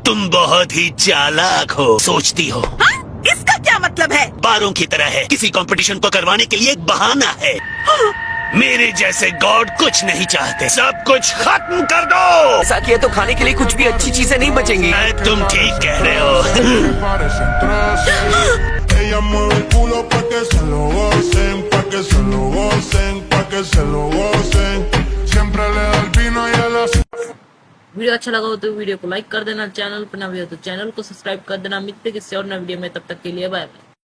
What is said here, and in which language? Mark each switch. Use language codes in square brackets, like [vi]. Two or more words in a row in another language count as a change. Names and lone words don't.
[hi] तुम बहुत ही चालाक हो, सोचती हो। हाँ? इसका क्या मतलब है? बारों की तरह है, किसी कंपटीशन को करवाने के लिए एक बहाना है। मेरे जैसे गॉड कुछ नहीं चाहते, सब कुछ खत्म कर दो। ऐसा किया तो खाने के लिए कुछ भी अच्छी चीजें नहीं बचेंगी। तुम ठीक कह रहे हो। [es] parecen trozos. Ella mueve el culo pa' que se lo gocen, pa' que se lo gocen, pa' que se lo gocen. Siempre le da el vino y a la... [hi] वीडियो अच्छा लगा हो तो वीडियो को लाइक कर देना, चैनल पर नए हो तो चैनल को सब्सक्राइब कर देना। मिलते हैं किसी और नए वीडियो में, तब तक के लिए बाय बाय।